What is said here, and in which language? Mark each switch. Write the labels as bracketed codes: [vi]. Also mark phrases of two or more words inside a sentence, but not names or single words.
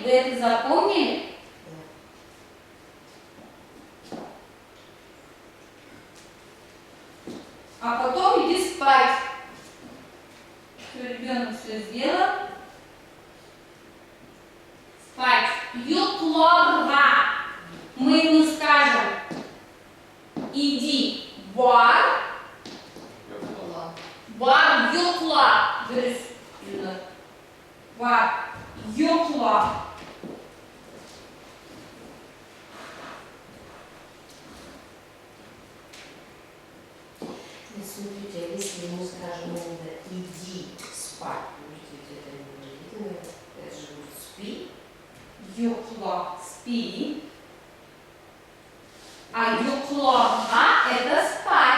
[ru] Вы это запомнили? А потом иди спать. Все, ребенок все сделал. Спать. Юклорга. Мы ему скажем, иди. Бар. [tt] Бар юкла. Бар юкла. [ru] Смотрите, а если ему скажем именно иди спать, видите, это не будет, это же будет спи. Юкла. Спи. А юклорга это спать.